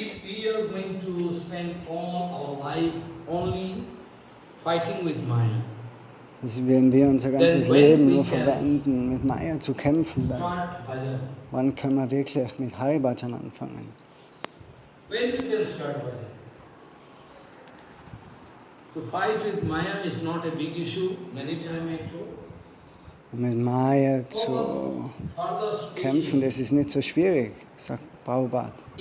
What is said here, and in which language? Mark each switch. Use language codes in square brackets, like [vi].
[en] if we are going to spend all our life only fighting with Maya, [de] also wenn wir unser ganzes Leben nur verwenden, mit Maya zu kämpfen, dann wann können wir wirklich mit Hari Bhajan anfangen? [en] When we can start Bhajan? To fight with Maya is not a big issue, many times I told. [de] Um mit Maya zu kämpfen, das ist nicht so schwierig, sagt Prabhupada.